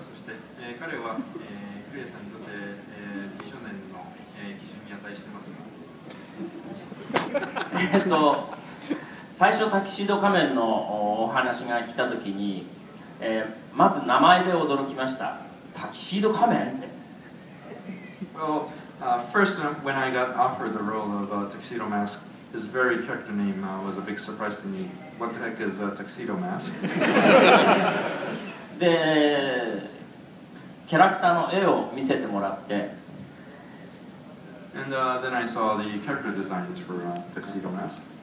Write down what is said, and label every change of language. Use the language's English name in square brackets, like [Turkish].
[Japanese] そして、彼は、クリアさんにとって、美少年の、基準に値してますか。最初タキシード仮面のお話が来た時に、まず名前で驚きました。タキシード仮面って。 [English] Well, first when I got offered the role of Tuxedo Mask, his very character name was a big surprise to me. What the heck is Tuxedo Mask? [Japanese] で、キャラクターの絵を見せてもらって。 [English] And then I saw the character designs for Tuxedo Mask.